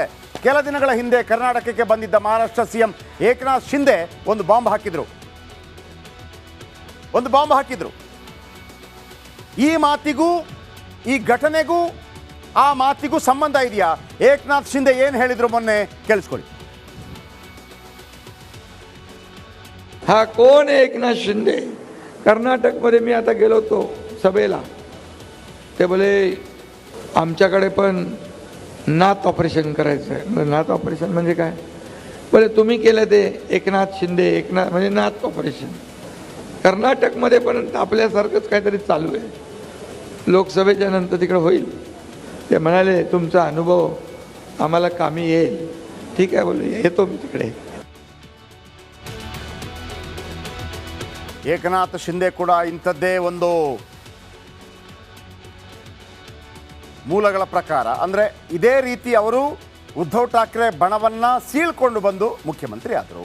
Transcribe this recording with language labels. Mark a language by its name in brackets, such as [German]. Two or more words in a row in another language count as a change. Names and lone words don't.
[Kannada] ಕೆಲ ದಿನಗಳ ಹಿಂದೆ ಕರ್ನಾಟಕಕ್ಕೆ ಬಂದಿದ್ದ ಮಹಾರಾಷ್ಟ್ರ CM ಏಕನಾಥ್ ಶಿಂಧೆ ಒಂದು ಬಾಂಬ್ ಹಾಕಿದ್ರು. ಈ ಮಾತಿಗೂ ಈ ಘಟನೆಗೂ ಆ ಮಾತಿಗೂ ಸಂಬಂಧ ಇದೆಯಾ? ಏಕನಾಥ್ ಶಿಂಧೆ ಏನು ಹೇಳಿದ್ರು ಮೊನ್ನೆ ಕೇಳಿಸ್ಕೊಳ್ಳಿ. [Marathi] हा कोण आहे एकनाथ शिंदे? कर्नाटकमध्ये मी आता गेलो होतो सभेला, ते बोले आमच्याकडे पण नात ऑपरेशन करायचं आहे. नात ऑपरेशन म्हणजे काय? बोले तुम्ही केलं ते एकनाथ शिंदे, एकनाथ म्हणजे नात ऑपरेशन. कर्नाटकमध्ये पण आपल्यासारखंच काहीतरी चालू आहे. लोकसभेच्या नंतर तिकडे होईल. ते म्हणाले तुमचा अनुभव आम्हाला कामी येईल. ठीक आहे बोलले, येतो मी तिकडे. [Kannada] ಏಕನಾಥ್ ಶಿಂದೆ ಕೂಡ ಇಂಥದ್ದೇ ಒಂದು ಮೂಲಗಳ ಪ್ರಕಾರ, ಅಂದರೆ ಇದೇ ರೀತಿ ಅವರು ಉದ್ಧವ್ ಠಾಕ್ರೆ ಬಣವನ್ನು ಸೀಳ್ಕೊಂಡು ಬಂದು ಮುಖ್ಯಮಂತ್ರಿ ಆದರು.